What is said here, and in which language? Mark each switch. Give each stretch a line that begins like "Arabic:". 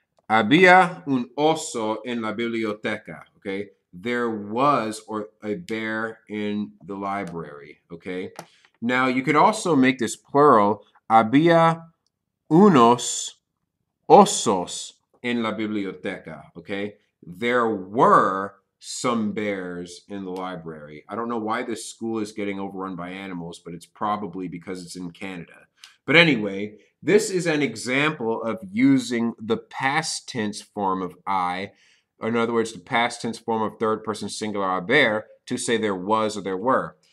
Spanish: Había un oso en la biblioteca, okay?
English: There was or a bear in the library, okay? Now, you could also make this plural.
Spanish: Había unos osos en la biblioteca, okay?
English: There were some bears in the library. I don't know why this school is getting overrun by animals, but it's probably because it's in Canada. But anyway, this is an example of using the past tense form of I, or in other words, the past tense form of third person singular haber to say there was or there were.